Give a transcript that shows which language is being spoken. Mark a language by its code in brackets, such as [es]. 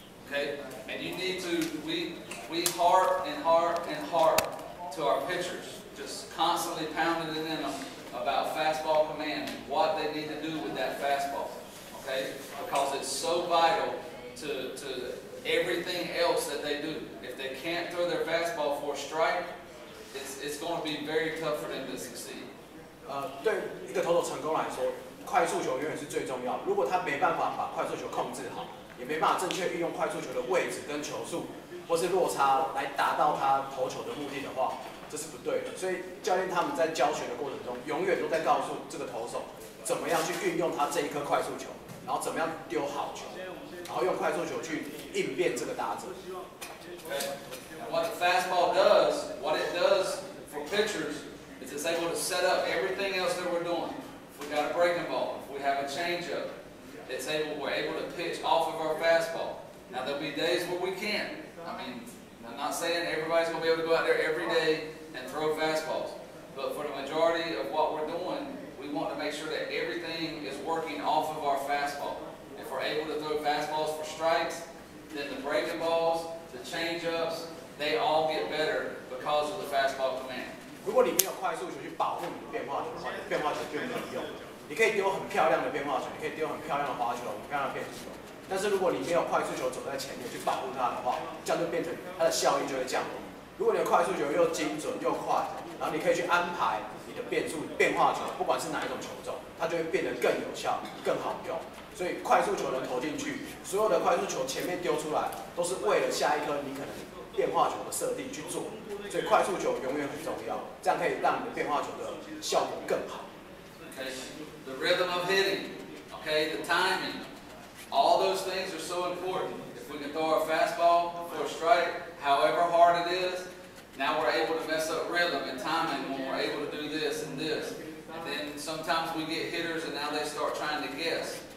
[en] Okay, and you need to we harp and harp and harp to our pitchers, just constantly pounding it in them about fastball command, what they need to do with that fastball, okay? Because it's so vital to everything else that they do. If they can't throw their fastball for a strike, it's going to be very tough for them to succeed. [zh] 对一个投手成功来说，快速球永远是最重要。如果他没办法把快速球控制好，也没办法正确运用快速球的位置跟球速，或是落差来达到他投球的目的的话，这是不对的。所以教练他们在教学的过程中，永远都在告诉这个投手，怎么样去运用他这一颗快速球，然后怎么样丢好球，然后用快速球去应变这个打者。 [en] Okay. And what the fastball does, what it does for pitchers, is it's able to set up everything else that we're doing. If we got a breaking ball, if we have a changeup, we're able to pitch off of our fastball. Now there'll be days where we can't. I mean, I'm not saying everybody's going to be able to go out there every day and throw fastballs. But for the majority of what we're doing, we want to make sure that everything is working off of our fastball. If we're able to throw fastballs for strikes, then the breaking balls, the change-ups, they all get better because of the fastball command. [zh] 如果你没有快速球去保护你的变化球的话，你的变化球就没有用。你可以丢很漂亮的变化球，你可以丢很漂亮的滑球，很漂亮的变速球。但是如果你没有快速球走在前面去保护它的话，这样就变成它的效益就会降低。如果你的快速球又精准又快，然后你可以去安排你的变化球，不管是哪一种球种，它就会变得更有效、更好用。所以快速球能投进去，所有的快速球前面丢出来，都是为了下一颗你可能变化球的设定去做。所以快速球永远很重要，这样可以让你的变化球的效果更好。 [en] Okay, the rhythm of hitting, okay, the timing, all those things are so important. If we can throw our fastball for a strike, however hard it is, now we're able to mess up rhythm and timing when we're able to do this and this. And then sometimes we get hitters and now they start trying to guess.